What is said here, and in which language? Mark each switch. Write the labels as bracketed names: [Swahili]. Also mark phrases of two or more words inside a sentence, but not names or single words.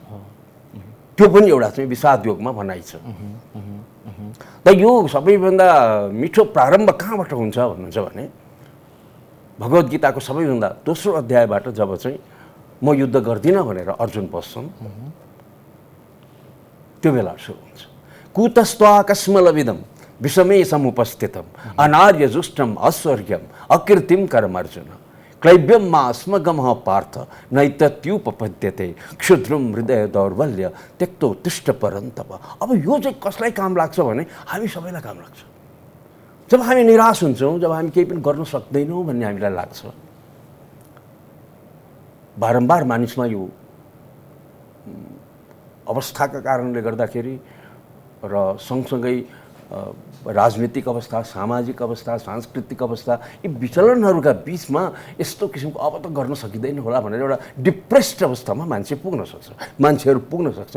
[Nepali] त्यो पनि एउटा चाहिँ विषाद योगमा भनाइ छ। त यो सबैभन्दा मिठो प्रारम्भ कहाँबाट हुन्छ भन्नुहुन्छ भने भगवत गीताको सबैभन्दा दोस्रो अध्यायबाट जब चाहिँ म युद्ध गर्दिनँ भनेर अर्जुन बस्छन्, त्यो बेला सुरु हुन्छ। [Sanskrit] कुतस्त्वाकस्मलविदं विषमे समुपस्थितम् अनार्यजुष्टम् ऐश्वर्यम् अकीर्तिं करम अर्जुन क्लैब्यम मास्मगमः पार्थ नैतत्युपपद्यते क्षुद्रम हृदय दौर्बल्य त्यक्तो तिष्ठ परन्तप। [Nepali] अब यो चाहिँ कसलाई काम लाग्छ भने हामी सबैलाई काम लाग्छ। जब हामी निराश हुन्छौँ, जब हामी केही पनि गर्न सक्दैनौँ भन्ने हामीलाई लाग्छ, बारम्बार मानिसमा यो अवस्थाका कारणले गर्दाखेरि र सँगसँगै राजनीतिक अवस्था, सामाजिक अवस्था, सांस्कृतिक अवस्था, यी विचलनहरूका बिचमा यस्तो किसिमको अब त गर्न सकिँदैन होला भनेर एउटा डिप्रेस्ड अवस्थामा मान्छेहरू पुग्न सक्छन्।